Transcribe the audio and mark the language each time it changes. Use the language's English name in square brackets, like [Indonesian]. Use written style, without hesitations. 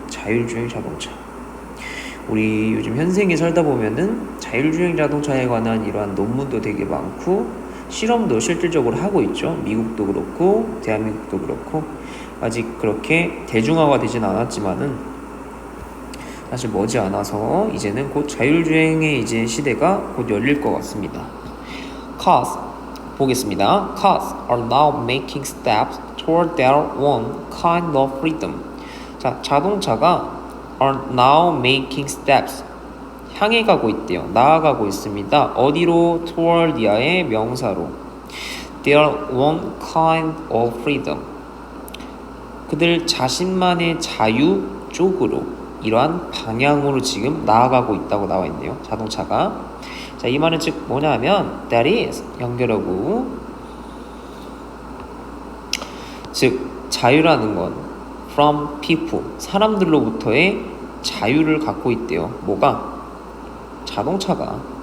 [Korean] 자율주행 자동차. 우리 요즘 현생에 살다 보면은 자율주행 자동차에 관한 이러한 논문도 되게 많고 실험도 실질적으로 하고 있죠. 미국도 그렇고 대한민국도 그렇고 아직 그렇게 대중화가 되진 않았지만은 사실 머지않아서 이제는 곧 자율주행의 이제 시대가 곧 열릴 것 같습니다. Cars 보겠습니다. [English] Cars are now making steps toward their own kind of freedom. [Korean] 자, 자동차가 [English] are now making steps [Korean] 향해 가고 있대요. 나아가고 있습니다. 어디로? [English] toward이야의 [Korean] 명사로 [English] their own kind of freedom. [Korean] 그들 자신만의 자유 쪽으로 이러한 방향으로 지금 나아가고 있다고 나와 있네요. 자동차가. 자, 이 말은 즉 뭐냐 하면 [English] that is [Korean] 연결하고 즉 자유라는 건 [English] from people [Korean] 사람들로부터의 자유를 갖고 있대요. 뭐가? 자동차가.